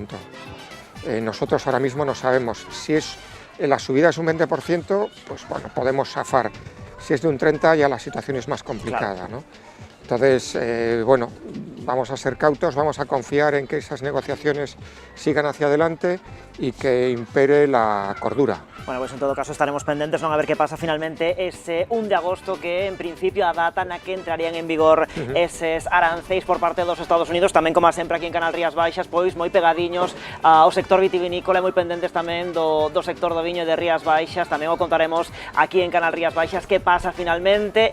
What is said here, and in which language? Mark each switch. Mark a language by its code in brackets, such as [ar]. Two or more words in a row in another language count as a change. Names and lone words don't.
[es] Nosotros ahora mismo no sabemos si la subida es un 20%, pues bueno, podemos zafar. Si es de un 30% ya la situación es más complicada, ¿no? Entonces, bueno, vamos a ser cautos, vamos a confiar en que esas negociaciones sigan hacia adelante y que impere la cordura. [gl] Bueno, pues en todo caso estaremos pendentes, non a ver que pasa finalmente ese 1 de agosto que en principio a data na que entrarían en vigor eses aranceis por parte dos Estados Unidos, tamén como sempre aquí en Canal Rías Baixas, pois moi pegadiños ao sector vitivinícola e moi pendentes tamén do sector do viño de Rías Baixas, tamén o contaremos aquí en Canal Rías Baixas que pasa finalmente.